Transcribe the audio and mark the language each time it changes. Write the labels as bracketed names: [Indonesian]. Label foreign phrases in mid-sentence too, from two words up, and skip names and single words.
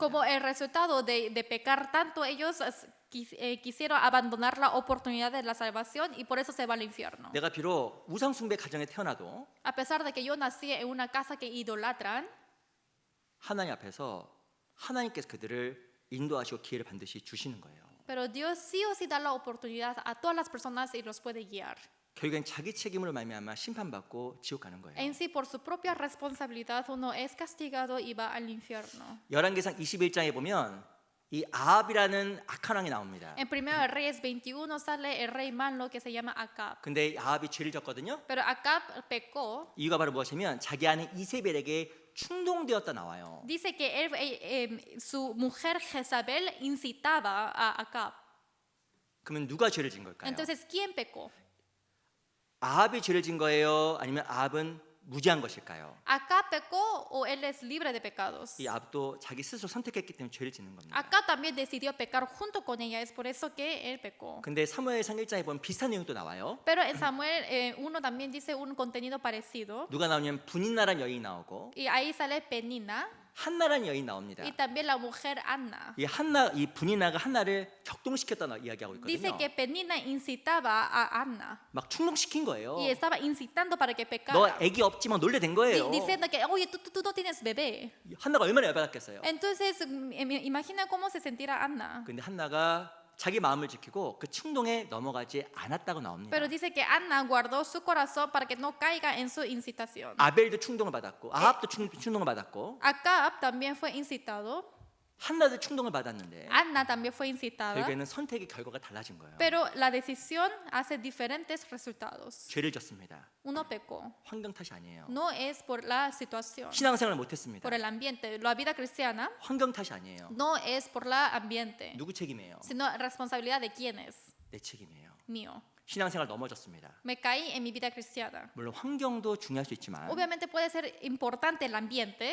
[Spanish] Como el resultado de pecar tanto, ellos quisieron abandonar la oportunidad de la salvación y por eso se va al infierno. [Korean] 내가 비록 우상 숭배 가정에 태어나도 [Spanish] A pesar de que yo nací en una casa que idolatran, [Korean] 하나님 앞에서 하나님께서 그들을 인도하시고 기회를 반드시 주시는 거예요. [Spanish] pero Dios sí o sí da la oportunidad a todas las personas y los puede guiar. [Korean] 결국엔 자기 책임으로 말미암아 심판받고 지옥 가는 거예요. [Spanish] En sí, por su propia responsabilidad, uno es castigado y va al infierno. [Korean] 열왕기상 21장에 보면 이 아합이라는 악한 왕이 나옵니다. [Spanish] En 1 Reyes 21 sale el rey malo que se llama Acab. [Korean] 근데 아합이 죄를 졌거든요. [Spanish] Pero Acab pecó. [Korean] 이유가 바로 무엇이냐면 자기 아내 이세벨에게 충동되었다 나와요. [Spanish] Dice que su mujer Jezabel incitaba a Acab. [Korean] 그러면 누가 죄를 진 걸까요? [Spanish] Entonces, ¿quién pecó? [Korean] 아합이 죄를 진 거예요? 아니면 아합은 무지한 것일까요? [Spanish] ¿Acab pecó o él es libre de pecados? [Korean] 이 아합도 자기 스스로 선택했기 때문에 죄를 짓는 겁니다. [Spanish] Acab también decidió pecar junto con ella, es por eso que él pecó. [Korean] 근데 사무엘상 1장에 보면 비슷한 내용도 나와요. [Spanish] Pero en Samuel 1 también dice un contenido parecido. [Korean] 누가 나오냐면 분인나라는 여인이 나오고 [Spanish] Y ahí sale Penina [Korean] 한나라는 여인이 나옵니다. [Spanish] y también la mujer Anna. [Korean] 이 분인나가 한나를 격동시켰다 이야기하고 [Spanish] Dice [Korean] 있거든요. [Spanish] que Penina incitaba a Anna [Korean] 막 충동시킨 거예요. [Spanish] y estaba incitando para que [Korean] 너 [Spanish] pecara. [Korean] 애기 없지만 놀래된 거예요. [Spanish] Diciendo que, oye, tú no tienes bebé. [Korean] 한나가 얼마나 열받았겠어요. [Spanish] Entonces, imagina cómo se sentirá Anna. [Korean] 근데 한나가 자기 마음을 지키고 그 충동에 넘어가지 않았다고 나옵니다. [Spanish] Pero dice que Anna guardó su corazón para que no caiga en su incitación. [Korean] 아벨도 충동을 받았고 아합도 충동을 받았고 [Spanish] Acab también fue incitado. [Korean] 한나도 충동을 받았는데 [Spanish] Anna también fue incitada. [Korean] 결국에는 선택의 결과가 달라진 거예요. [Spanish] Pero la decisión hace diferentes resultados. [Korean] 죄를 졌습니다. [Spanish] Uno pecó. [Korean] 환경 탓이 아니에요. [Spanish] No es por la situación, [Korean] 신앙생활을 못했습니다. [Spanish] por el ambiente. La vida cristiana [Korean] 환경 탓이 아니에요. [Spanish] no es por la ambiente, [Korean] 누구 책임이에요? [Spanish] sino responsabilidad de quién es. [Korean] 내 책임이에요. [Spanish] Mío. [Korean] 신앙생활 넘어졌습니다. [Spanish] Me caí en mi vida cristiana. [Korean] 물론 환경도 중요할 수 있지만 [Spanish] Obviamente puede ser importante el ambiente,